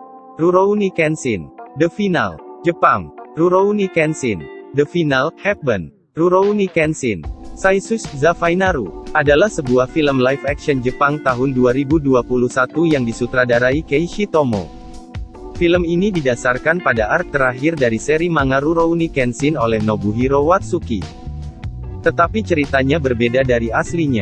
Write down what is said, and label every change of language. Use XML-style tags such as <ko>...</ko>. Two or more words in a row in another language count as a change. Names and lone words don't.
<id>Rurouni Kenshin. The Final. Jepang. Rurouni Kenshin. The Final, Happen. Rurouni Kenshin. Saisus za Finaru adalah sebuah film</id> <en>live action</en> <id>Jepang tahun 2021 yang disutradarai Keiichi Tomo. Film ini didasarkan pada arc terakhir dari seri manga Rurouni Kenshin oleh Nobuhiro Watsuki. Tetapi ceritanya berbeda dari aslinya.</id>